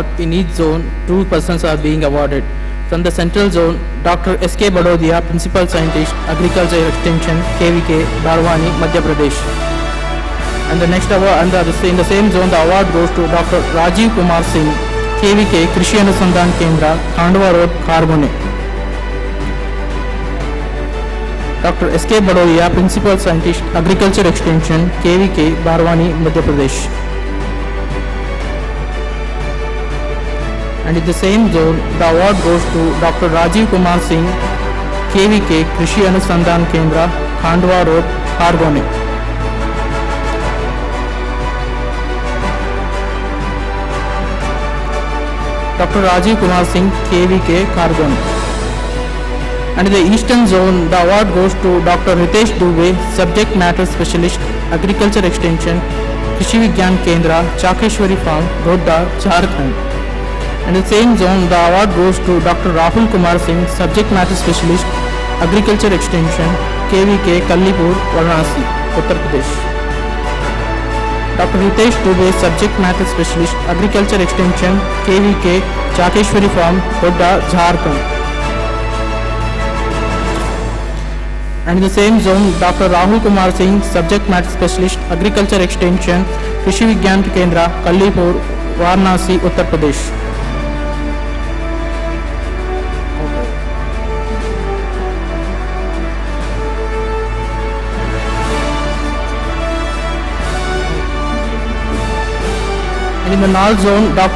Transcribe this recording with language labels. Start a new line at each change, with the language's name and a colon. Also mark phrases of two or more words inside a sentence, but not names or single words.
English: In each zone, 2 persons are being awarded. From the Central Zone, Dr. S.K. Badodia, Principal Scientist, Agriculture Extension, KVK, Barwani, Madhya Pradesh. And the next award, in the same zone, the award goes to Dr. Rajiv Kumar Singh, KVK, Krishi Anusandhan Kendra, Khandwa Road, Kharbone. Dr. S.K. Badodia, Principal Scientist, Agriculture Extension, KVK, Barwani, Madhya Pradesh. And in the same zone, the award goes to Dr. Rajiv Kumar Singh, KVK, Krishi Anusandhan Kendra, Khandwa Road, Khargone. Dr. Rajiv Kumar Singh, KVK, Khargone. And in the Eastern Zone, the award goes to Dr. Ritesh Dubey, Subject Matter Specialist, Agriculture Extension, Krishi Vigyan Kendra, Chakeshwari Farm, Godda, Jharkhand. And in the same zone, the award goes to Dr. Rahul Kumar Singh, Subject Matter Specialist, Agriculture Extension, KVK, Kallipur, Varanasi, Uttar Pradesh. Dr. Ritesh Dubey, Subject Matter Specialist, Agriculture Extension, KVK, Chakeshwari Farm, Godda, Jharkhand. And in the same zone, Dr. Rahul Kumar Singh, Subject Matter Specialist, Agriculture Extension, Krishi Vigyan Kendra, Kallipur, Varanasi, Uttar Pradesh. And in the North Zone, Dr.